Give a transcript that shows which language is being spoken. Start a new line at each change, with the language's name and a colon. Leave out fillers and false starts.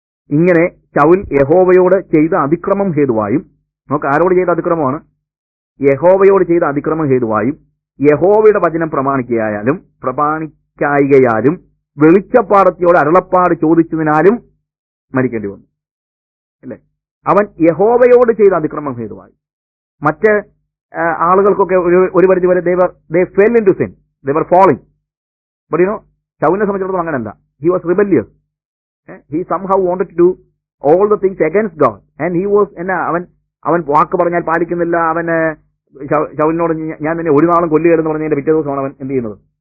Malayalam: ഇങ്ങനെ ശൗൽ യഹോവയോട് ചെയ്ത അതിക്രമം ഹേതുവായും, നമുക്ക് ആരോട് ചെയ്ത അതിക്രമമാണ്? യഹോവയോട് ചെയ്ത അതിക്രമം ഹേതുവായും യഹോവയുടെ വചനം പ്രമാണിക്കായികയാലും വെളിച്ചപ്പാടത്തിയോട് അരുളപ്പാട് ചോദിച്ചതിനാലും മരിക്കേണ്ടി വന്നു. അല്ലേ? അവൻ യഹോവയോട് ചെയ്ത അതിക്രമം ഹേതുവായി. മറ്റ് ആളുകൾക്കൊക്കെ ഒരു പരിധി വരെ
English: they fell into sin, they were falling. But
Malayalam: ശൗലിനെ സംബന്ധിച്ചിടത്തോളം അങ്ങനല്ല.
English: He was rebellious. He somehow wanted to do all the things against God, and he was
Malayalam: അവൻ വാക്ക് പറഞ്ഞാൽ പാലിക്കുന്നില്ല. അവന് ശൗലിനോട് ഞാൻ നിന്നെ ഒരു നാളും കൊല്ലുകയെന്ന് പറഞ്ഞതിന്റെ പിറ്റേ ദിവസമാണ് അവൻ എന്ത് ചെയ്യുന്നത്?